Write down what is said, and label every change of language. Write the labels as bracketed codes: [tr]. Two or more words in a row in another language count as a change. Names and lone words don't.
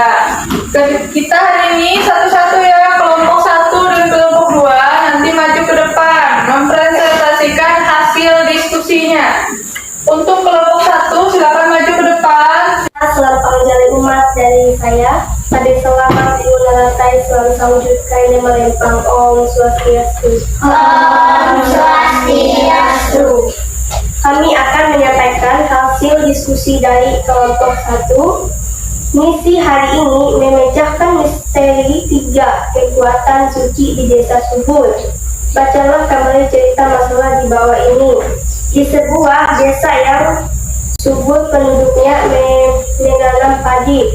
[id] Kita hari ini satu-satu ya, kelompok 1 dan kelompok 2 nanti maju ke depan mempresentasikan hasil diskusinya. Untuk kelompok 1 silakan maju ke depan. Selamat menjalani umat dari saya. Pada selamat dimulai selalu sawujudkan yang melempang. Om Swastiastu. Om Swastiastu. Kami akan menyampaikan hasil diskusi dari kelompok 1. Misi hari ini memecahkan misteri 3 kekuatan suci di Desa Subur. Bacalah kembali cerita masalah di bawah ini. Di sebuah desa yang subur penduduknya menanam padi.